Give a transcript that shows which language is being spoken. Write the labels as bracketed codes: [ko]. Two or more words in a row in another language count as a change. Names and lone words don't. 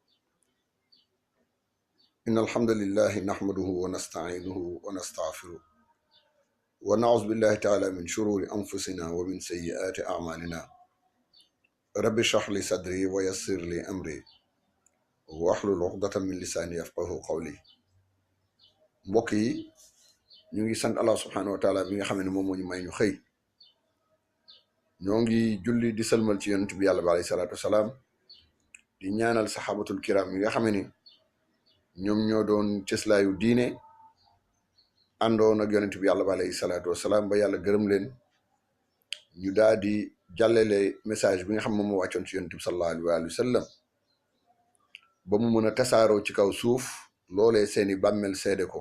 [ar] إن الحمد لله نحمده ونستعينه ونستغفره ونعوذ بالله تعالى من شرور أنفسنا ومن سيئات أعمالنا. رب اشرح لي صدري ويسر لي أمري واحلل عقدة من لساني يفقهوا قولي. [wo] mbokk yi ñu ngi sant Allah [ar] سبحانه وتعالى [wo] mi nga xam ne moom moo ñu may ñu xëy ñoo ngi julli di sëlmal ci yonent bi yàlla bi [ar] عليه الصلاة والسلام [wo] di ñaanal [ar] الصحابة الكرام [wo] yi nga xam ne ñoom ñoo doon cëslaayu diine àndoon ak yonent bi yàlla bi [ar] عليه الصلاة والسلام [wo] ba yàlla gërëm leen ñu daal di jàllale message bi nga xam moom moo wàccoon ci yonent bi [ar] صلى الله عليه وسلم [wo] ba mu mën a tasaaroo ci kaw suuf loolee seeni bàmmeel seede ko.